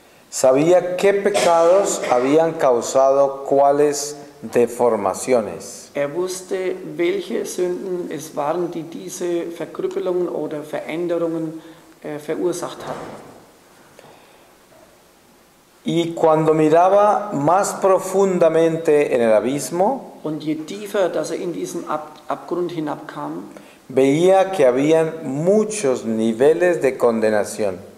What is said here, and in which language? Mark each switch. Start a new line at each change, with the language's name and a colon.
Spanish: Sabía qué pecados habían causado cuáles deformaciones.
German: Er wusste, welche Sünden es waren, die diese Verkrüppelungen oder Veränderungen verursacht hatten.
Spanish: Y cuando miraba más profundamente en el abismo,
German: Und je tiefer, dass er in diesen Abgrund hinabkam,
Spanish: veía que habían muchos niveles de condenación.